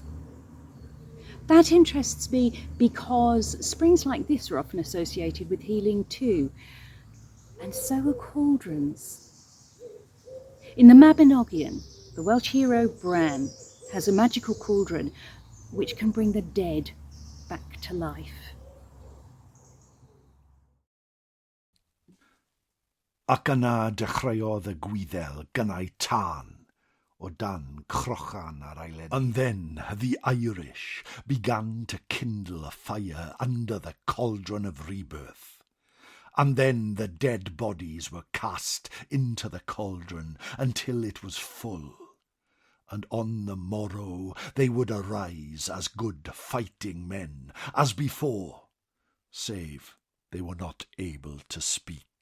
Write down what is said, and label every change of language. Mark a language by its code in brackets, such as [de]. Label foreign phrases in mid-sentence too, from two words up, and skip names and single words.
[en] That interests me because springs like this are often associated with healing too, and so are cauldrons. In the Mabinogion, the Welsh hero Bran has a magical cauldron which can bring the dead back to life. [cy] Ac yna dechreuodd y gwyddel gynnau tân, o dan crochan ar eilen. [en] And then the Irish began to kindle a fire under the cauldron of rebirth. And then the dead bodies were cast into the cauldron until it was full. And on the morrow they would arise as good fighting men as before, save they were not able to speak.